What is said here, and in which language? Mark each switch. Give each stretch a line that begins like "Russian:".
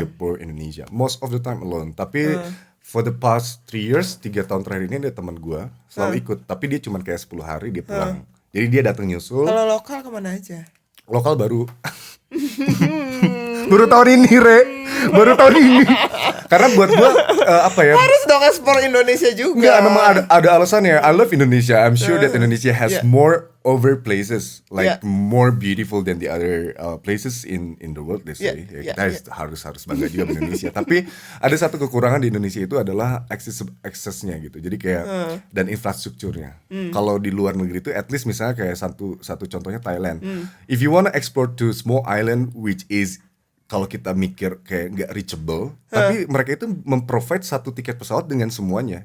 Indonesian: Singapore, Indonesia.
English: Most of the time alone.
Indonesian: Tapi
English: for the past 3 years,
Indonesian: 3 tahun terakhir ini ada teman gue selalu ikut. Tapi dia cuma kayak 10 hari dia pulang. Jadi dia datang nyusul. Kalau lokal kemana aja? Lokal baru baru tahun ini baru tahun ini karena buat gua Harus dong ekspor Indonesia juga. Enggak, memang ada alasannya.
English: I love Indonesia. I'm sure that Indonesia has more over places, like more beautiful than the other places in the world. Let's say
Indonesian: kita harus bangga juga sama Indonesia. Tapi ada satu kekurangan di Indonesia itu adalah aksesnya gitu. Jadi kayak dan infrastrukturnya. Kalau di luar negeri itu,
English: at least
Indonesian: misalnya kayak satu contohnya Thailand.
English: If you wanna explore to small island which is
Indonesian: kalau kita mikir kayak nggak reachable, tapi mereka itu memprovide satu tiket pesawat dengan semuanya.